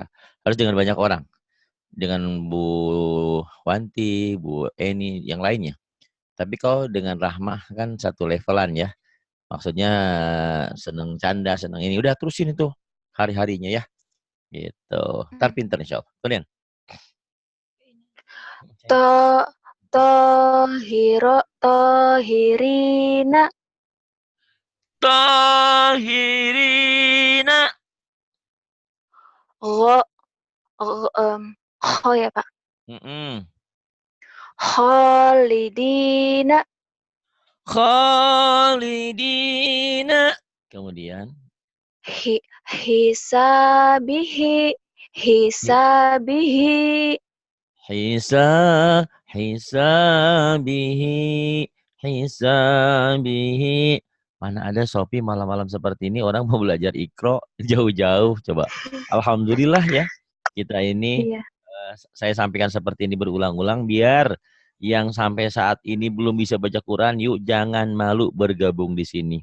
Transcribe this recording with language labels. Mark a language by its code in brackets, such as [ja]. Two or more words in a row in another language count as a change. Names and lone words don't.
[id] Harus dengan banyak orang. Dengan Bu Wanti, Bu Eni, yang lainnya. Tapi kalau dengan Rahmah kan satu levelan ya. Maksudnya seneng canda, seneng ini. Udah terusin itu hari-harinya ya. Gitu. Ntar pinter [ar] إن شاء الله. [id] Kemudian. [ar] To tohirina. Tahirina. [id] Ho ho ya Pak. Mm-mm. [ar] Khalidina. Khalidina. [id] Kemudian. [ar] حسابه حسابه. حساب حسابه حسابه. [id] Mana ada Sopi malam-malam seperti ini orang mau belajar ikro jauh-jauh. Coba. Alhamdulillah ya. Kita ini Iya. saya sampaikan seperti ini berulang-ulang biar yang sampai saat ini belum bisa baca Quran, yuk jangan malu bergabung di sini.